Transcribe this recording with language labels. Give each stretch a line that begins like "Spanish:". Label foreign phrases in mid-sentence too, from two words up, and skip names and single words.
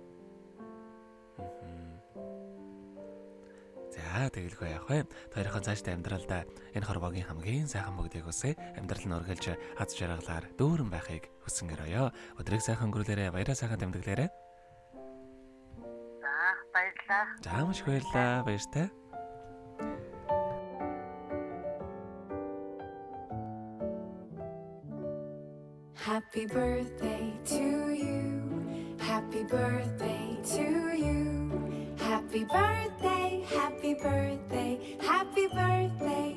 Mongolian: За тэгэлгүй явах вэ. Хоёрхан цаашдаа амьдралдаа энэ хорвогийн хамгийн сайхан бүгдийг хүсье. Амьдрал нь үргэлж аз жаргалаар дүүрэн байхыг хүсэнгэрөөё. Өдрийг сайхан өнгөрүүлээрэ, баяраа сайхан тэмдэглээрэ. За, баярлалаа. За маш их баярлалаа. Баяртай.
English: Happy birthday to you. Happy birthday to you. happy birthday, happy birthday, happy birthday